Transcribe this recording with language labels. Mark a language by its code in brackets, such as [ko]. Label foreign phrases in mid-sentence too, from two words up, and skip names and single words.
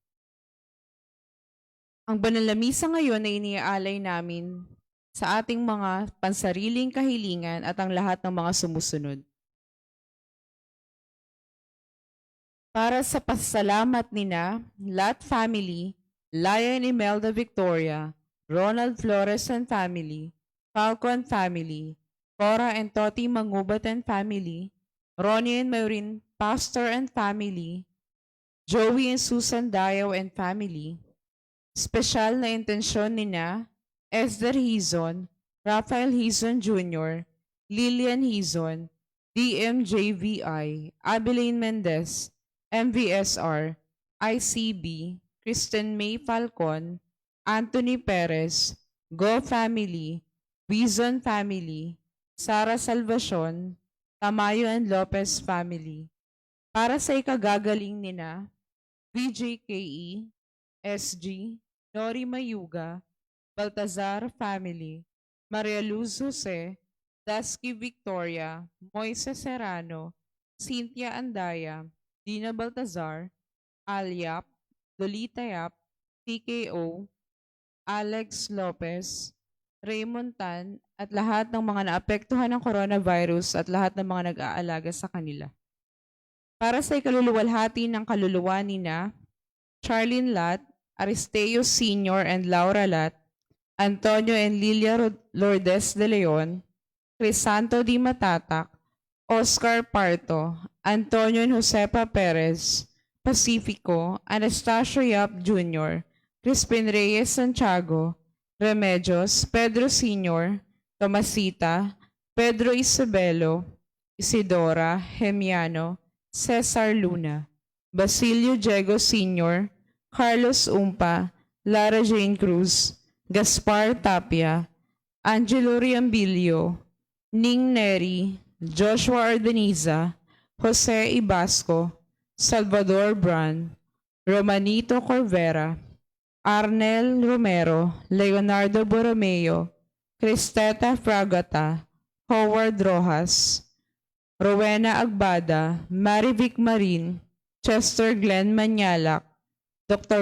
[tl] Ang banal na misa ngayon ay iniaalay namin sa ating mga pansariling kahilingan at ang lahat ng mga sumusunod. Para sa pasalamat nina, Lat family, Lion Imelda Victoria, Ronald Flores [en] and family, [tl] Falcon family, Cora and Toti Mangubat [en] and family, [tl] Ronnie and Maureen Pastor [en] and family, [tl] Joey and Susan Dayaw [en] and family, [tl] Special na intensyon nina Esther Hizon, Rafael Hizon Jr., Lillian Hizon, DMJVI, Abilene Mendez, MVSR, ICB, Kristen May Falcon, Anthony Perez, Go Family, Wizon Family, Sara Salvacion, Tamayo and Lopez Family. Para sa ikagagaling nina VJKE, SG, Nori Mayuga, Baltazar Family, Maria Luz Jose, Dasky Victoria, Moises Serrano, Cynthia Andaya, Dina Baltazar, Alyap, Lolita Yap, TKO, Alex Lopez, Raymond Tan, at lahat ng mga naapektuhan ng coronavirus at lahat ng mga nag-aalaga sa kanila. Para sa ikaluluwalhati ng kaluluwa nina Charlene Lat, Aristeo Sr. and Laura Lat, Antonio and Lilia Lourdes de Leon, Crisanto Di Matatak, Oscar Parto, Antonio and Josepa Perez, Pacifico, Anastasio Yap Jr., Crispin Reyes Santiago, Remedios, Pedro Sr., Tomasita, Pedro Isabelo, Isidora, Hemiano, Cesar Luna, Basilio Diego Sr., Carlos Umpa, Lara Jane Cruz, Gaspar Tapia, Angelo Riambilio, Ning Neri, Joshua Ardeniza, Jose Ibasco, Salvador Bran, Romanito Corvera, Arnel Romero, Leonardo Borromeo, Cristeta Fragata, Howard Rojas, Rowena Agbada, Marivic Marin, Chester Glenn Manyalak, Dr.